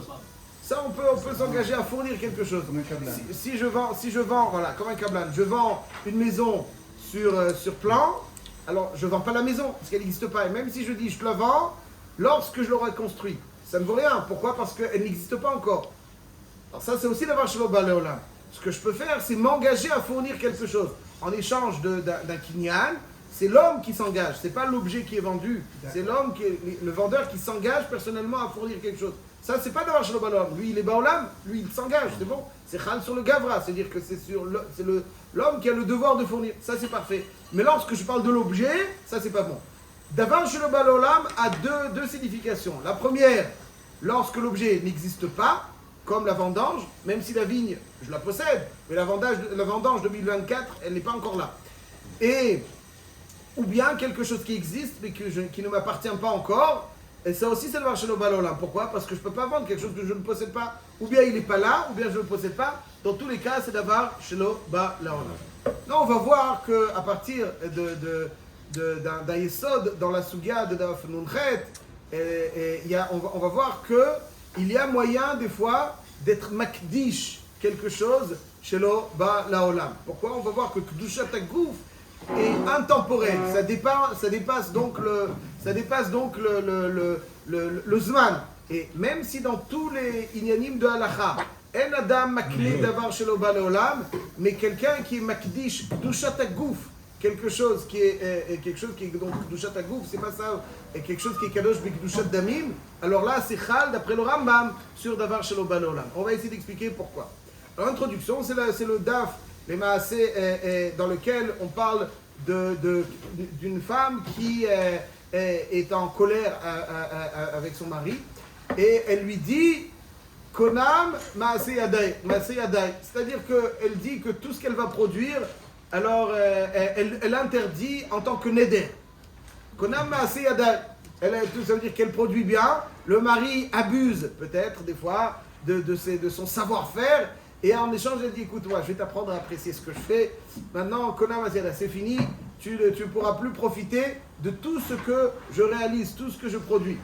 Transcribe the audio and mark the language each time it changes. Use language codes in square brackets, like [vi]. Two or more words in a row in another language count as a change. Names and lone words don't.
[fr] Ça, on peut s'engager à fournir quelque chose. Comme un câblan. Si je vends, voilà, comme un câblan, je vends une maison sur plan, alors je ne vends pas la maison, parce qu'elle n'existe pas. Et même si je dis je te la vends, lorsque je l'aurai construite, ça ne vaut rien. Pourquoi? Parce qu'elle n'existe pas encore. Alors ça, c'est aussi [he] דבר שלא בא לעולם. [fr] Ce que je peux faire, c'est m'engager à fournir quelque chose. En échange d'un kinyan, c'est l'homme qui s'engage, c'est pas l'objet qui est vendu. C'est le vendeur qui s'engage personnellement à fournir quelque chose. Ça, c'est pas [he] דבר שלא בא לעולם. [fr] Lui, il est baolam, lui, il s'engage, c'est bon. C'est chal sur le gavra, c'est-à-dire que c'est l'homme qui a le devoir de fournir. Ça, c'est parfait. Mais lorsque je parle de l'objet, ça, c'est pas bon. [he] דבר שלא בא לעולם [fr] a deux significations. La première, lorsque l'objet n'existe pas, comme la vendange, même si la vigne, je la possède, mais la vendange 2024, elle n'est pas encore là. Ou bien quelque chose qui existe, mais qui ne m'appartient pas encore. Et ça aussi, c'est [he] דבר שלא בא לעולם. [fr] Pourquoi? Parce que je ne peux pas vendre quelque chose que je ne possède pas. Ou bien il n'est pas là, ou bien je ne le possède pas. Dans tous les cas, c'est [he] דבר שלא בא לעולם. [fr] Là, on va voir qu'à partir d'un yesod dans la sugia de Daf Nunchet, on va voir qu'il y a moyen, des fois, d'être makdish quelque chose [he] שלא בא לעולם. [fr] Pourquoi? On va voir que [he] קדושת הגוף [fr] est intemporel. Ça dépasse donc le zman. Et même si dans tous les inyanim de halacha, [he] אין אדם מקלה דבר שלא בא לעולם, [fr] mais quelqu'un qui est makdish [he] קדושת הגוף, [fr] quelque chose qui est donc [he] קדושת הגוף, [fr] c'est pas ça, et quelque chose qui est [he] קדוש בקדושת דמים, [fr] alors là c'est chal d'après le Rambam sur [he] דבר שלא בא לעולם. [fr] On va essayer d'expliquer pourquoi. L'introduction, c'est le daf, les maasé, dans lequel on parle d'une femme qui est en colère avec son mari, et elle lui dit [he] קונם מעשה ידי, [fr] c'est-à-dire qu'elle dit que tout ce qu'elle va produire, alors elle interdit en tant que neder. [he] קונם מעשה ידי, [fr] Ça veut dire qu'elle produit bien. Le mari abuse peut-être des fois de son savoir-faire. Et en échange, elle dit, écoute, moi, je vais t'apprendre à apprécier ce que je fais. Maintenant, [he] קונם עשיאדה, [fr] c'est fini. Tu ne pourras plus profiter de tout ce que je réalise, tout ce que je produis.